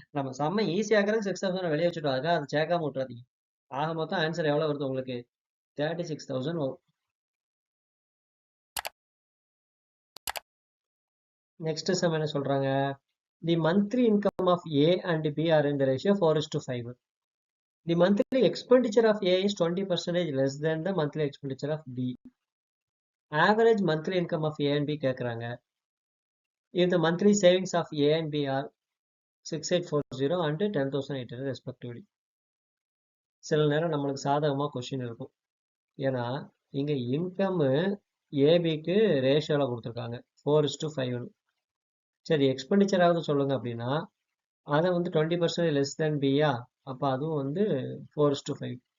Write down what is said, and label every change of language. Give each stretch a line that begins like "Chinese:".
Tamil: நம்ம செம்ம ஈஸியாகிறது 6,000 வெளியே வச்சுட்டோம். அதுக்காக அதை சேர்க்காம விட்டுறாதீங்க. ஆக மொத்தம் ஆன்சர் எவ்வளவு வருது உங்களுக்கு, 36,000 வரும்.
English: next sum
Tamil: என்ன சொல்றாங்க,
English: The monthly income of A and B are in the ratio 4:5. The monthly expenditure of A is 20% less than the monthly expenditure of B. Average monthly income of A and B
Tamil: கேட்குறாங்க.
English: If the monthly savings of A and B are 6840 and 10,800 respectively.
Tamil: சில நேரம் நம்மளுக்கு சாதகமாக question இருக்கும். ஏன்னா இங்க income ஏபிக்கு ரேஷியோவில் கொடுத்துருக்காங்க 4:5. சரி எக்ஸ்பெண்டிச்சர் ஆகுது சொல்லுங்க அப்படின்னா அதை வந்து 20% லெஸ் தேன் பியா, அப்போ அதுவும் வந்து 4:5.